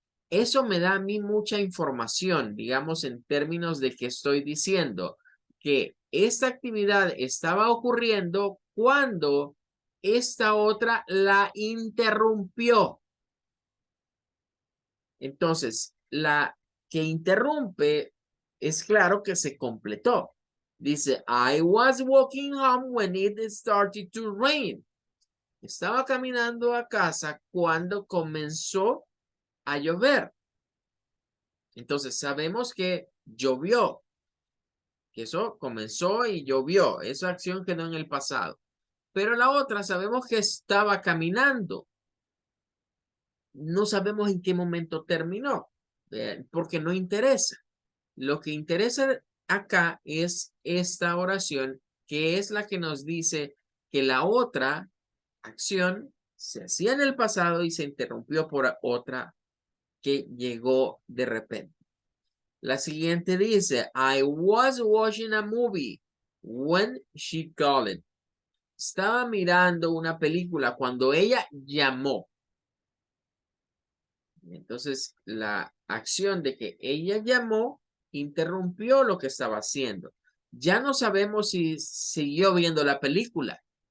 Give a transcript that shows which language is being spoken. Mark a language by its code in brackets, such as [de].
[es] Eso me da a mí mucha información, digamos, en términos de que estoy diciendo que esta actividad estaba ocurriendo cuando esta otra la interrumpió. Entonces, la que interrumpe es claro que se completó. Dice, [en] I was walking home when it started to rain. [es] Estaba caminando a casa cuando comenzó a llover. Entonces, sabemos que llovió. Que eso comenzó y llovió. Esa acción quedó en el pasado. Pero la otra sabemos que estaba caminando. No sabemos en qué momento terminó, porque no interesa. Lo que interesa acá es esta oración, que es la que nos dice que la otra acción se hacía en el pasado y se interrumpió por otra que llegó de repente. La siguiente dice, [en] I was watching a movie when she called. [es] Estaba mirando una película cuando ella llamó. Entonces, la acción de que ella llamó interrumpió lo que estaba haciendo. Ya no sabemos si siguió viendo la película.